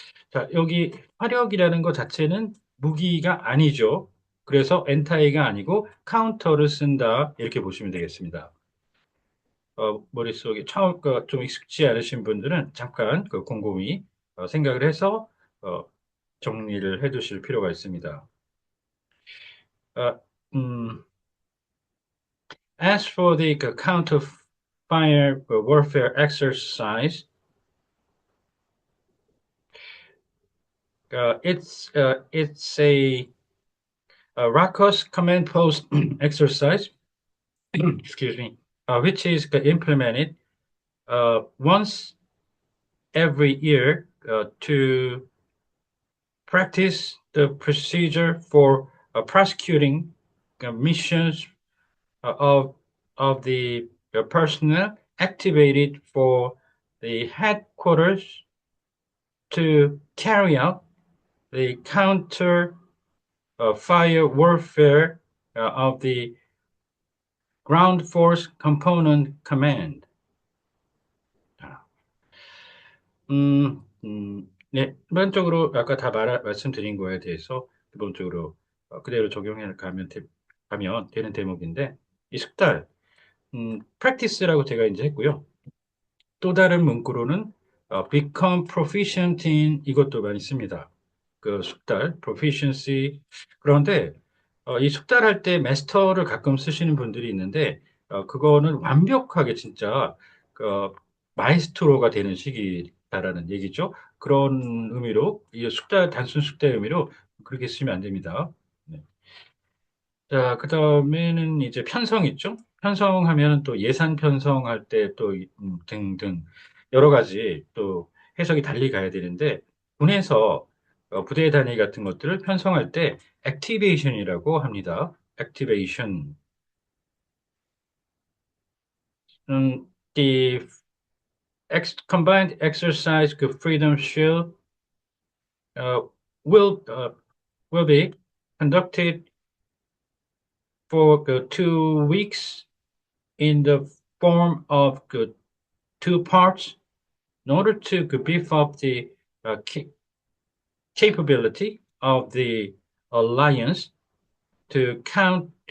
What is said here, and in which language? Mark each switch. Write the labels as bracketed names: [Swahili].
[Korean] 자, 여기 화력이라는 것 자체는 무기가 아니죠. 그래서 엔타이가 아니고 카운터를 쓴다. 이렇게 보시면 되겠습니다. 머릿속에 처음 좀 익숙지 않으신 분들은 잠깐 곰곰이 생각을 해서 어, 정리를 해 두실 필요가 있습니다. [English] 아, 음, as for the counter fire warfare exercise, it's a RACOS command post exercise, excuse me, which is implemented once every year to practice the procedure for prosecuting missions of of the personnel activated for the headquarters to carry out the counter fire warfare of the ground force component command. [Korean] 네, 기본적으로 아까 다 말씀드린 거에 대해서 기본적으로 그대로 적용해 가면 되는 대목인데 이 숙달, practice라고 제가 이제 했고요. 또 다른 문구로는 [English] become proficient in [Korean] 이것도 많이 씁니다. 그 숙달, proficiency. 그런데 이 숙달할 때 master를 가끔 쓰시는 분들이 있는데 그거는 완벽하게 진짜 그 마이스트로가 되는 시기다라는 얘기죠. 그런 의미로 이 숙달 단순 숙달 의미로 그렇게 쓰면 안 됩니다. 네. 자, 그 다음에는 이제 편성 있죠? 편성하면 또 예산 편성할 때 또 등등 여러 가지 또 해석이 달리 가야 되는데 군에서 부대 단위 같은 것들을 편성할 때 액티베이션이라고 합니다. 액티베이션. [English] The combined exercise 그 Freedom Shield uh, will uh, will be conducted for 2 weeks in the form of two parts in order to beef up the capability of the alliance to count